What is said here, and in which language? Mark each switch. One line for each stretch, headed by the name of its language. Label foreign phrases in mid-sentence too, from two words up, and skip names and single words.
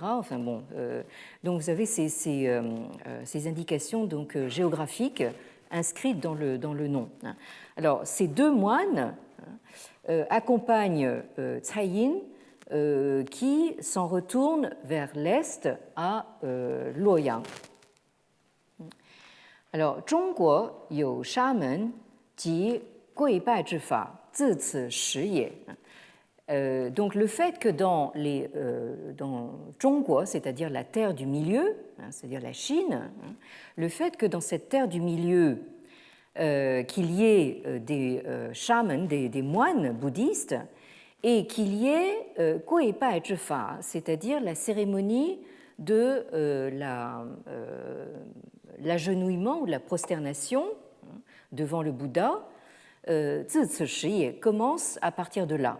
French: Enfin bon, donc vous avez ces indications donc géographiques inscrites dans le nom. Alors ces deux moines accompagnent Cai Yin qui s'en retourne vers l'est à Luoyang. Alors,
Chinese: 中国有沙门及跪拜之法，自此始也。
French: Donc, le fait que dans Zhongguo, c'est-à-dire la terre du milieu, c'est-à-dire la Chine, le fait que dans cette terre du milieu, qu'il y ait des shamans, des moines bouddhistes, et qu'il y ait
Chinese: 跪拜之法,
French: c'est-à-dire la cérémonie de l'agenouillement ou de la prosternation devant le Bouddha,
Chinese: 自此始
French: commence à partir de là.